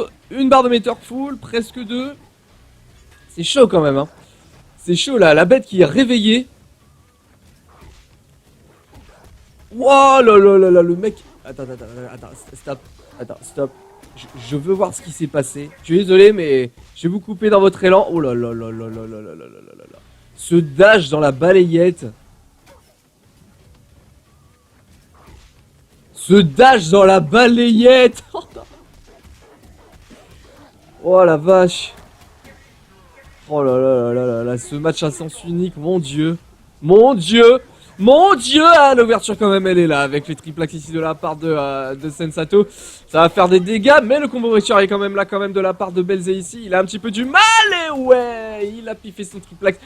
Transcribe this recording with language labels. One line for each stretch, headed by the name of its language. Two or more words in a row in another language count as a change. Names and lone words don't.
French: Une barre de meter full, presque 2. C'est chaud quand même, hein. C'est chaud là, la bête qui est réveillée. Wow, là là là là, le mec... Attends, stop. Attends, stop. Je veux voir ce qui s'est passé. Je suis désolé, mais je vais vous couper dans votre élan. Oh là là là là là là là là là là là. Ce dash dans la balayette. Ce dash dans la balayette. Oh la vache. Oh là là là là là là. Ce match à sens unique. Mon dieu. Mon dieu. Mon dieu. Ah, l'ouverture quand même elle est là. Avec les triplax ici de la part de Sensato. Ça va faire des dégâts. Mais le combo breacher est quand même là quand même de la part de Belzé ici. Il a un petit peu du mal. Et ouais. Il a piffé son triplax.